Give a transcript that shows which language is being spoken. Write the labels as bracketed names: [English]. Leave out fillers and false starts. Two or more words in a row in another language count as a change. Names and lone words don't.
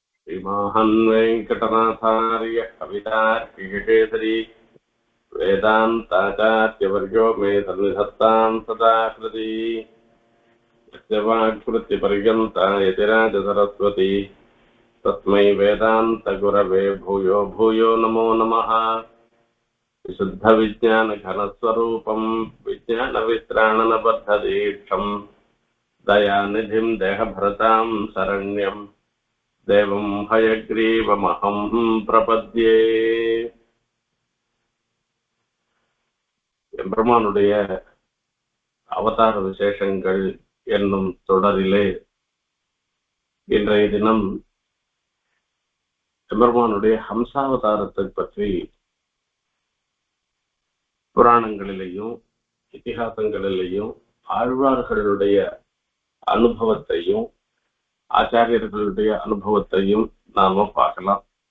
[Sanskrit] श्रीमाहन् वेङ्कटनाथार्य कवितार्किकेसरी वेदान्ताचार्यवर्यो मे सन्निधत्तां सदा कृति यस्य वाक्कृत्यपर्यन्ता यतिराजसरस्वती तस्मै वेदान्तगुरवे भूयो भूयो नमो नमः। विशुद्धविज्ञानघनस्वरूपं विज्ञानवित्राणनबद्धदीक्षं दयानिधिं देहभरतां शरण्यं देवं हयग्रीवमहं प्रपद्ये. [Tamil] எம்பெருமானுடைய அவதார விசேஷங்கள் என்னும் தொடரிலே இன்றைய தினம் எம்பெருமானுடைய ஹம்சாவதாரத்தை பற்றி புராணங்களிலேயும் இதிகாசங்களிலேயும் ஆழ்வார்களுடைய அனுபவத்தையும் ஆச்சாரியர்களுடைய அனுபவத்தையும் நாம பார்க்கலாம்.